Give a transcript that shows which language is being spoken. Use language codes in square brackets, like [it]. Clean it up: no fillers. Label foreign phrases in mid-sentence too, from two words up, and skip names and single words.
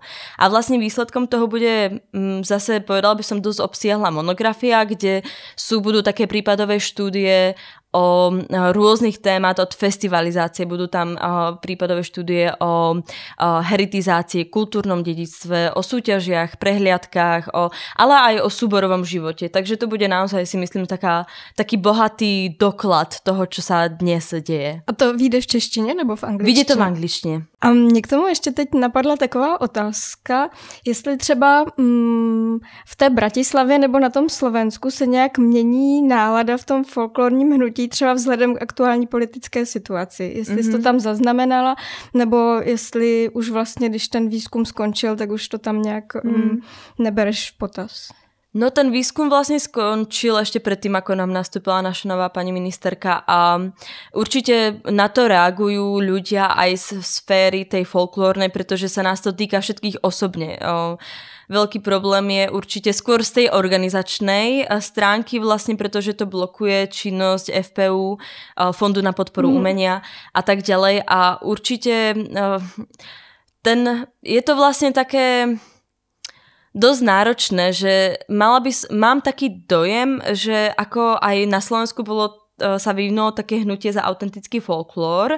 [sk] A vlastne výsledkom toho bude zase, povedala by som, dosť obsiahla monografia, kde budú také prípadové štúdie o rôznych témat od festivalizácie, budú tam prípadové štúdie o heritizácii, kultúrnom dedičstve, o súťažiach, prehliadkách, ale aj o súborovom živote. Takže to bude naozaj, si myslím, taký bohatý doklad toho, čo sa dnes deje. [cs] A to vyjde v češtině nebo v angličtině? Vyjde to v angličtině. A mě k tomu ještě teď napadla taková otázka, jestli třeba v té Bratislavě nebo na tom Slovensku se nějak mění nálada v tom folklorním hnutí, třeba vzhledem k aktuální politické situaci. Jestli jsi to tam zaznamenala, nebo jestli už vlastně, když ten výzkum skončil, tak už to tam nějak nebereš v potaz. [sk] No ten výskum vlastne skončil ešte predtým, ako nám nastúpila naša nová pani ministerka a určite na to reagujú ľudia aj z sféry tej folklórnej, pretože sa nás to týka všetkých osobne. Veľký problém je určite skôr z tej organizačnej stránky vlastne, pretože to blokuje činnosť FPU, Fondu na podporu umenia a tak ďalej a určite je to vlastne také dosť náročné, že mám taký dojem, že ako aj na Slovensku sa vyvinulo také hnutie za autentický folklór.